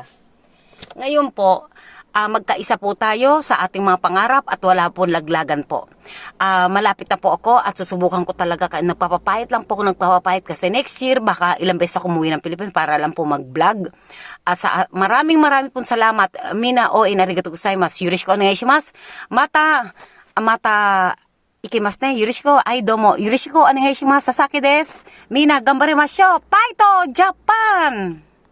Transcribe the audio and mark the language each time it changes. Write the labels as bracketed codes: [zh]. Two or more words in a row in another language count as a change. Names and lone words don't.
[tl] Ngayon po, magkaisa po tayo sa ating mga pangarap at wala po laglagan po. Malapit na po ako at susubukan ko talaga, nagpapapayat lang po ako nagpapapayat kasi [en] next year [tl] baka ilang beses ako umuwi ng Pilipinas para lang po mag-vlog. Maraming pong salamat. [ja] みんな ありがとうございます. よろしくお願いします。また行きますね. よろしく。あ、どうも. よろしくお願いします。佐々木です. みんな頑張りましょう. [en] Fight Japan!